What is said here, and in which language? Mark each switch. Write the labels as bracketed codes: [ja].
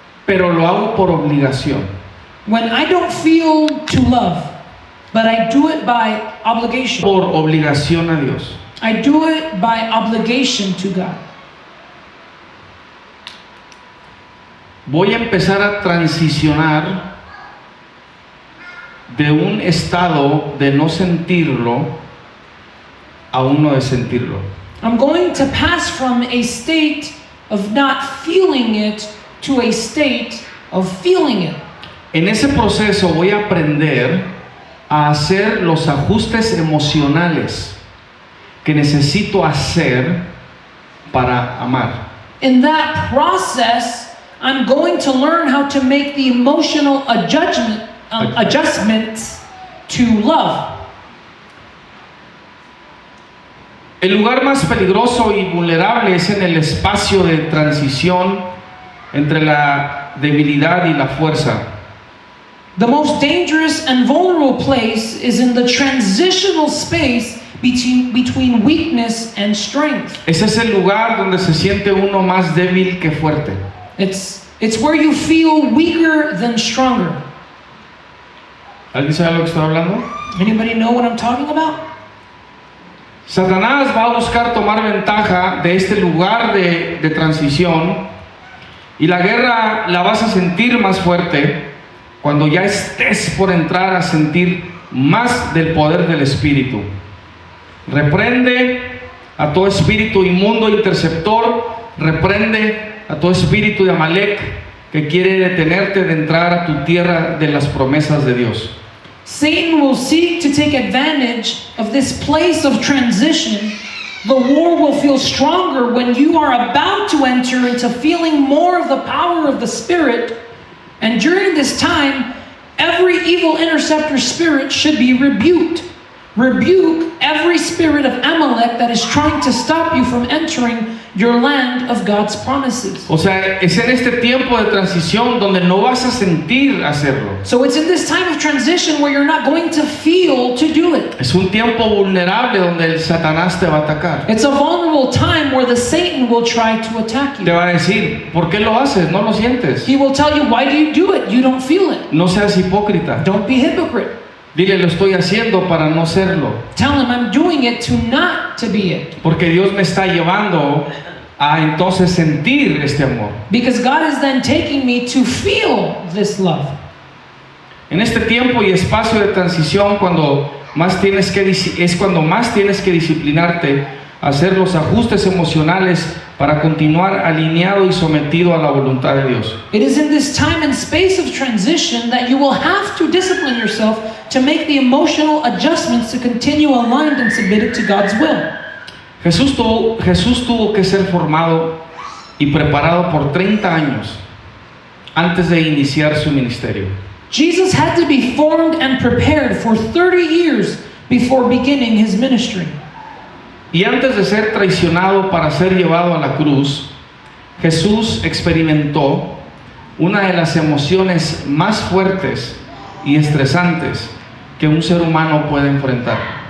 [es] pero lo hago por obligación. [en] When I don't feel to love, but I do it by obligation. [es] Por obligación a Dios. [en] I do it by obligation to God. [es] Voy a empezar a transicionar de un estado de no sentirlo a uno de sentirlo. [en] I'm going to pass from a state of not feeling it to a state of feeling it. [es] En ese proceso voy a aprender a hacer los ajustes emocionales que necesito hacer para amar. [en] In that process, I'm going to learn how to make the emotional adjustments to love. [es] El lugar más peligroso y vulnerable es en el espacio de transición entre la debilidad y la fuerza. [en] The most dangerous and vulnerable place is in the transitional space between weakness and strength. [es] Ese es el lugar donde se siente uno más débil que fuerte. [en] It's where you feel weaker than stronger. [es] ¿Alguien sabe lo que estoy hablando? [en] Anybody know what I'm talking about? [es] Satanás va a buscar tomar ventaja de este lugar de transición, y la guerra la vas a sentir más fuerte cuando ya estés por entrar a sentir más del poder del Espíritu. Reprende a todo espíritu inmundo interceptor, reprende a todo espíritu de Amalek que quiere detenerte de entrar a tu tierra de las promesas de Dios. [en] Satan will seek to take advantage of this place of transition. The war will feel stronger when you are about to enter into feeling more of the power of the Spirit. And during this time, every evil interceptor spirit should be rebuked. Rebuke every spirit of Amalek that is trying to stop you from entering your land of God's promises. [es] O sea, es en este tiempo de transición donde no vas a sentir hacerlo. [en] So it's in this time of transition where you're not going to feel to do it. [es] Es un tiempo vulnerable donde el Satanás te va a atacar. [en] It's a vulnerable time where the Satan will try to attack [es] Te [en] you. [es] va a decir, ¿por qué lo haces? No lo sientes. [en] He will tell you, why do you do it? You don't feel it. [es] No seas hipócrita. [en] Don't be hypocrite. [es] Dile, lo estoy haciendo para no serlo. [en] Tell him I'm doing it to not to be it. [es] Porque Dios me está llevando a entonces sentir este amor. [en] Because God is then taking me to feel this love. [es] En este tiempo y espacio de transición, cuando más tienes que disciplinarte, hacer los ajustes emocionales para continuar alineado y sometido a la voluntad de Dios. [en] It is in this time and space of transition that you will have to discipline yourself to make the emotional adjustments to continue aligned and submitted to God's will. [es] Jesús tuvo que ser formado y preparado por 30 años antes de iniciar su ministerio. [en] Jesus had to be formed and prepared for 30 years before beginning his ministry. [es] Y antes de ser traicionado para ser llevado a la cruz, Jesús experimentó una de las emociones más fuertes y estresantes que un ser humano puede enfrentar.